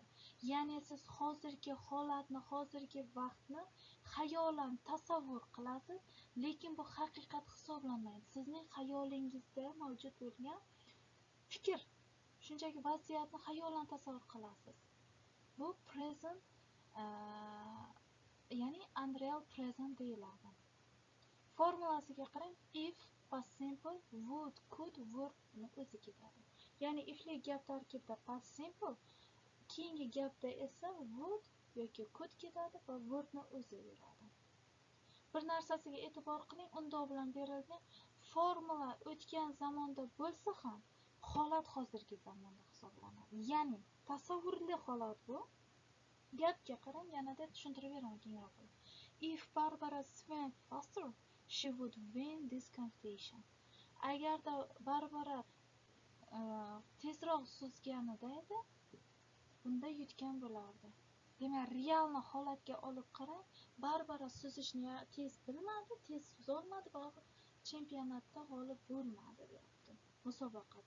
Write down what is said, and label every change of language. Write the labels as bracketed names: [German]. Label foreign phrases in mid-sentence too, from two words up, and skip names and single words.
[Uzbek] Ya'ni siz hozirgi holatni, hozirgi vaqtni xayolan tasavvur qilasiz, lekin bu haqiqat hisoblanmaydi. Sizning xayolingizda mavjud bo'lgan fikr, shunchaki vaziyatni xayolan tasavvur qilasiz. Bu present, ya'ni [English] unreal present [Uzbek] deyiladi. Formulasiga qarang: [English] if, past simple, would, could, verb [Uzbek] o'zi ketadi. Ya'ni ifli gap tarkibida [English] past simple, [Uzbek] keyingi gapda esa would yoki could ketadi va verbni o'zi yuradi. Bir narsasiga e'tibor qiling, undoq bilan berilgan formula o'tgan zamonda bo'lsa ham, holat hozirgi zamonda hisoblanadi. Ya'ni tasavvurli holat bu. Gapga qarang, yanada tushuntirib beraman kengroq. [English] If Barbara swam faster, she would win this competition. [Uzbek] Agarda Barbara tezroq suzganida edi, bunda yutgan bo'lardi. Demak, realni holatga olib qarang, Barbara suzishni tez bilmadi, tez suzolmadi va chempionatda g'olib bo'lmadi deyapti musobaqada.